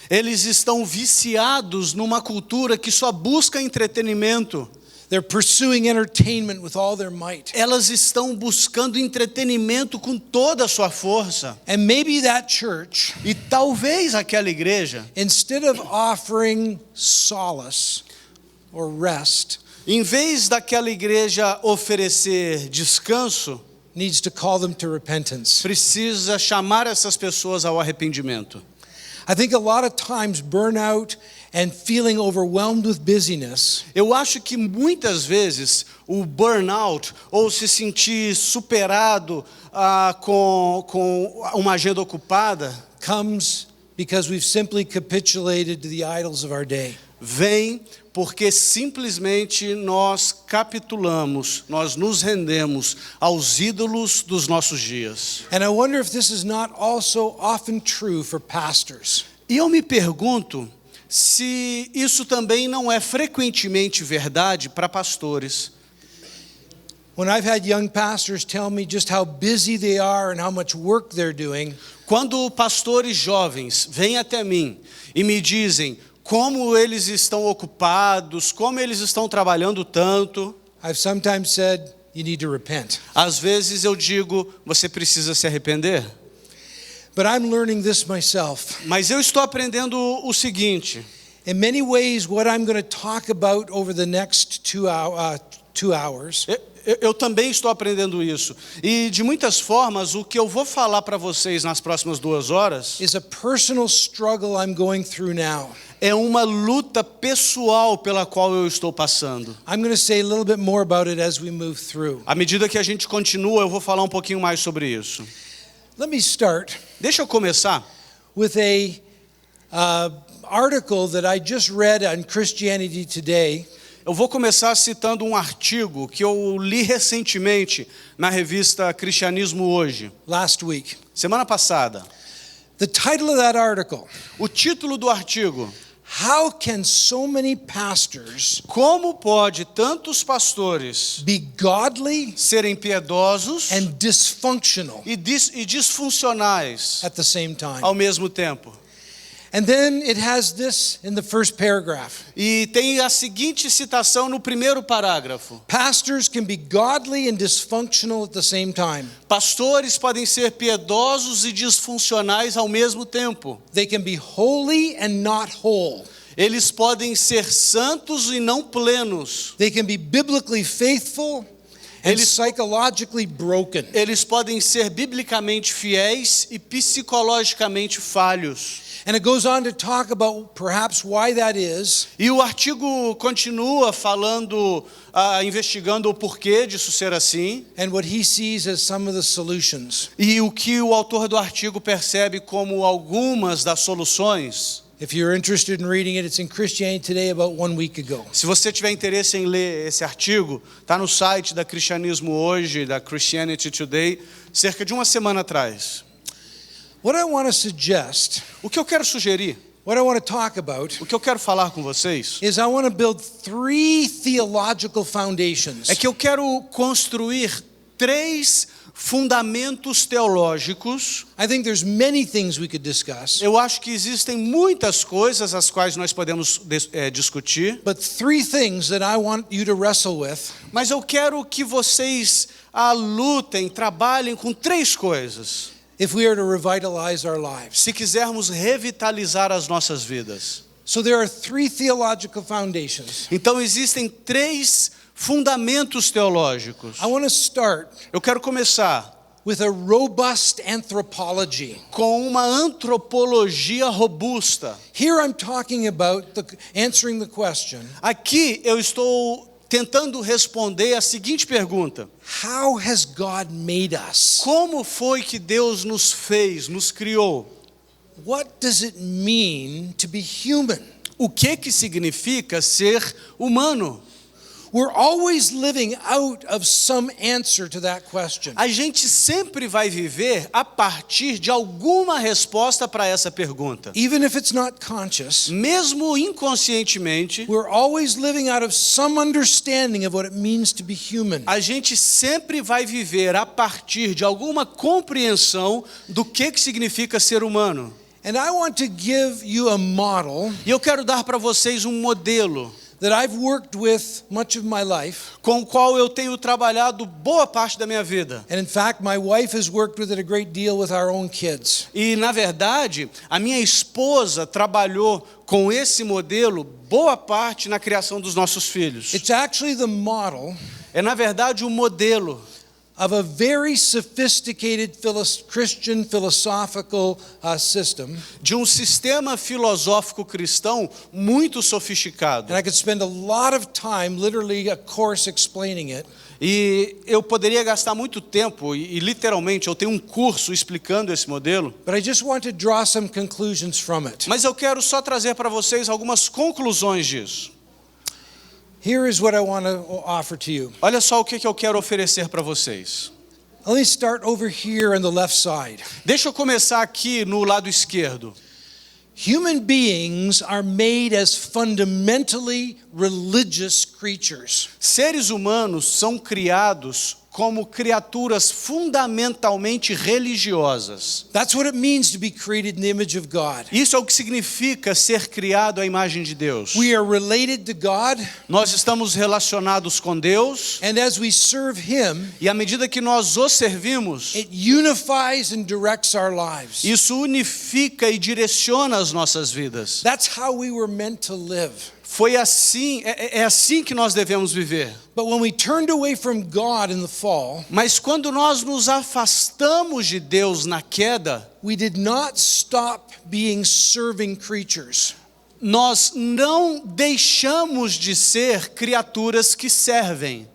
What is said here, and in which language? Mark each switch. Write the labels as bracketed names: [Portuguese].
[Portuguese] Eles estão viciados numa cultura que só busca entretenimento. [English] They're pursuing entertainment with all their might. [Portuguese] Elas estão buscando entretenimento com toda a sua força. [English] And maybe that church, [Portuguese] E talvez aquela igreja, [English] instead of offering solace or rest, [Portuguese] em vez daquela igreja oferecer descanso, [English] needs to call them to repentance. [Portuguese] precisa chamar essas pessoas ao arrependimento. [English] I think a lot of times burnout and feeling overwhelmed with busyness [Portuguese] Eu acho que muitas vezes o burnout ou se sentir superado com uma agenda ocupada [English] comes because we've simply capitulated to the idols of our day. [Portuguese] vem porque simplesmente nós capitulamos, nós nos rendemos aos ídolos dos nossos dias. [English] And I wonder if this is not also often true for pastors. [Portuguese] E eu me pergunto se isso também não é frequentemente verdade para pastores. [English] When I've had young pastors tell me just how busy they are and how much work they're doing, [Portuguese] Quando pastores jovens vêm até mim e me dizem como eles estão ocupados, como eles estão trabalhando tanto, [English] I've sometimes said, you need to repent. [Portuguese] às vezes eu digo, você precisa se arrepender. [English] But I'm learning this myself. [Portuguese] Mas eu estou aprendendo o seguinte: [English] In many ways, what I'm going to talk about over the next 2 hours [Portuguese] Eu também estou aprendendo isso. E de muitas formas, o que eu vou falar para vocês nas próximas 2 horas [English] is a personal struggle I'm going through now. [Portuguese] é uma luta pessoal pela qual eu estou passando. [English] I'm going to say a little bit more about it as we move through. [Portuguese] À medida que a gente continua, eu vou falar um pouquinho mais sobre isso. [English] Let me start [Portuguese] Deixa eu começar [English] with a article that I just read on Christianity Today. [Portuguese] Eu vou começar citando um artigo que eu li recentemente na revista Cristianismo Hoje, [English] Last week. [Portuguese] semana passada. [English] The title of that article, [Portuguese] O título do artigo: [English] How Can So Many Pastors [Portuguese] Como pode tantos pastores [English] Be Godly [Portuguese] serem piedosos [English] and Dysfunctional [Portuguese] e disfuncionais [English] at the same time? [Portuguese] ao mesmo tempo? [English] And then it has this in the first paragraph. [Portuguese] E tem a seguinte citação no primeiro parágrafo: [English] Pastors can be godly and dysfunctional at the same time. [Portuguese] Pastores podem ser piedosos e disfuncionais ao mesmo tempo. [English] They can be holy and not whole. [Portuguese] Eles podem ser santos e não plenos. [English] They can be biblically faithful and [Portuguese] Eles- [English] psychologically broken. [Portuguese] Eles podem ser biblicamente fiéis e psicologicamente falhos. [English] And it goes on to talk about perhaps why that is. [Portuguese] E o artigo continua falando, investigando o porquê disso ser assim. [English] And what he sees as some of the solutions. [Portuguese] E o que o autor do artigo percebe como algumas das soluções. [English] If you're interested in reading it, it's in Christianity Today about 1 week ago. [Portuguese] Se você tiver interesse em ler esse artigo, está no site da Cristianismo Hoje, da Christianity Today, cerca de uma semana atrás. [English] What I want to suggest, [Portuguese] O que eu quero sugerir, [English] what I want to talk about, [Portuguese] o que eu quero falar com vocês, [English] is I want to build 3 theological foundations. [Portuguese] é que eu quero construir 3 fundamentos teológicos. [English] I think there's many things we could discuss, [Portuguese] Eu acho que existem muitas coisas as quais nós podemos discutir, [English] but 3 things that I want you to wrestle with. [Portuguese] mas eu quero que vocês lutem, trabalhem com 3 coisas, [English] If we are to revitalize our lives. [Portuguese] se quisermos revitalizar as nossas vidas. [English] So there are 3 theological foundations. [Portuguese] Então existem 3 fundamentos teológicos. [English] I want to start [Portuguese] Eu quero começar [English] with a robust anthropology. [Portuguese] com uma antropologia robusta. [English] Here I'm talking about answering the question, [Portuguese] Aqui eu estou tentando responder a seguinte pergunta: [English] how has God made us? [Portuguese] como foi que Deus nos fez, nos criou? [English] What does it mean to be human? [Portuguese] O que significa ser humano? [English] We're always living out of some answer to that question. [Portuguese] A gente sempre vai viver a partir de alguma resposta para essa pergunta. [English] Even if it's not conscious, [Portuguese] Mesmo inconscientemente, [English] we're always living out of some understanding of what it means to be human. [Portuguese] a gente sempre vai viver a partir de alguma compreensão do que significa ser humano. [English] And I want to give you a model [Portuguese] E eu quero dar para vocês um modelo [English] that I've worked with much of my life. [Portuguese] com o qual eu tenho trabalhado boa parte da minha vida. [English] And in fact, my wife has worked with it a great deal with our own kids. [Portuguese] E, na verdade, a minha esposa trabalhou com esse modelo boa parte na criação dos nossos filhos. [English] It's actually the model [Portuguese] É, na verdade, o modelo [English] of a very sophisticated Christian philosophical system. [Portuguese] de um sistema filosófico cristão muito sofisticado. [English] And I could spend a lot of time, literally a course, explaining it. [Portuguese] E eu poderia gastar muito tempo, e literalmente eu tenho um curso explicando esse modelo, [English] But I just want to draw some conclusions from it. [Portuguese] mas eu quero só trazer para vocês algumas conclusões disso. [English] Here is what I want to offer to you. [Portuguese] Olha só o que eu quero oferecer para vocês. [English] Let me start over here on the left side. [Portuguese] Deixa eu começar aqui no lado esquerdo. [English] Human beings are made as fundamentally religious creatures. [Portuguese] Seres humanos são criados como criaturas fundamentalmente religiosas. [English] That's what it means to be created in the image of God. [Portuguese] Isso é o que significa ser criado à imagem de Deus. [English] We are related to God, [Portuguese] Nós estamos relacionados com Deus, [English] and as we serve Him, [Portuguese] e à medida que nós o servimos, [English] it unifies and directs our lives. [Portuguese] isso unifica e direciona as nossas vidas. [English] That's how we were meant to live. [Portuguese] Foi assim, é assim que nós devemos viver. [English] But when we turned away from God in the fall, [Portuguese] Mas quando nós nos afastamos de Deus na queda, [English] we did not stop being serving creatures. [Portuguese] nós não deixamos de ser criaturas que servem.